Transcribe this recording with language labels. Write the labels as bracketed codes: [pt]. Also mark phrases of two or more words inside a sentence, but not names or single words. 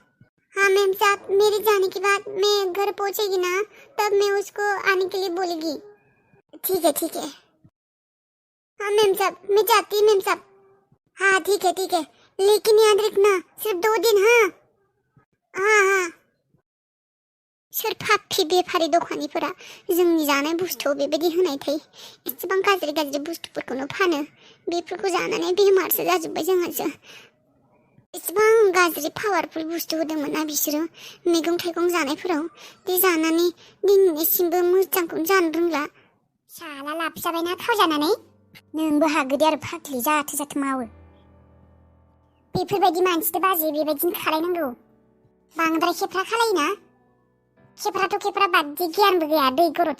[hi] हाँ मेम साहब मेरे जाने के बाद मैं घर पहुंचेगी ना तब मैं उसको आने के लिए बोलेगी। ठीक है हाँ मेम साहब मैं जाती मेम साहब हाँ ठीक है लेकिन याद रखना सिर्फ 2 दिन हाँ [brx] सोर फाफि बेफारि दखानिफोरा जोंनि जानाय बुस्थुआव बेबायदि होनाय थायो एसेबां गाज्रि बुस्थुफोरखौनो फानो बेफोरखौ जानानै बेमारसो जाजोब्बाय जोंहासो एसेबां गाज्रि पावारफुल बुस्थु होदोंमोन ना बिसोरो मैगं थाइगं जानायफोराव बे जानानै दिनैसिमबो मोजांखौनो जानो रोंला साला लाब जाबायना थाव जानानै नोंबो हागोदे आरो फाग्लि जाथो मावो बेफोरबायदि मानसिथ' बाजै बेबायदिनो खालायनांगौ बांद्राय खेफ्रा खालायोना खेफ्रा बादि गियानबो गैया दै गरदसे